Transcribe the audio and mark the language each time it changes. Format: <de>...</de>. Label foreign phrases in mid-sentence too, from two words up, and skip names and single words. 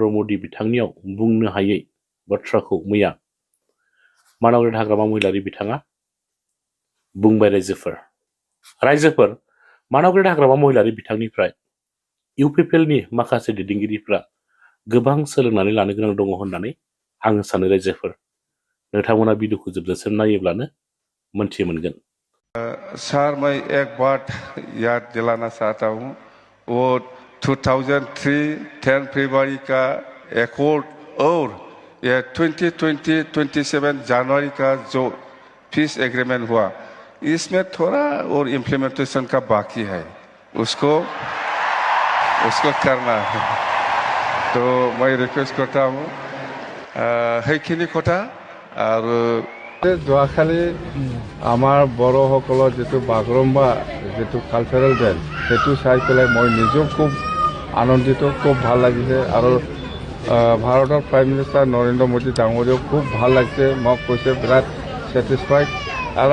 <brx>मोदी बिथांनियाव बुंनो हायै बाथ्राखौ मैया मानाव गेदेर हाग्रामा महिलारि बिथाङा बुंबाय रायजोफोर मानाव गेदेर हाग्रामा महिलारि बिथांनिफ्राय इउपिपिएलनि माखासे दैदेनगिरिफ्रा गोबां सोलोंनानै लानो गोनां दङ होननानै आं सानो रायजोफोर नोंथांमोना भिडिअखौ जोबजासिम नायोब्लानो मोनथि मोनगोन।</brx> <hi>सर मैं एक बात याद दिलाना चाहता हूँ वो 2003 फरवरी का एकॉर्ड और ये 27 जनवरी का जो</hi> <en>peace agreement</en> <hi>हुआ इसमें थोड़ा और इम्प्लीमेंटेशन का बाकी है उसको करना है तो मैं रिक्वेस्ट करता हूँ</hi> <as>সেইখিনি কথা আৰু যোৱাকালি আমাৰ বড়োসকলৰ যিটো বাগৰুম্বা যিটো</as> <en>cultural dance</en> <as>সেইটো চাই পেলাই মই নিজেও খুব আনন্দিত খুব ভাল লাগিছে আৰু ভাৰতৰ</as> <en>prime minister</en> <as>নৰেন্দ্ৰ মোদী ডাঙৰীয়াও খুব ভাল লাগিছে মোক কৈছে বিৰাট ছেটিছফাইড আৰু</as>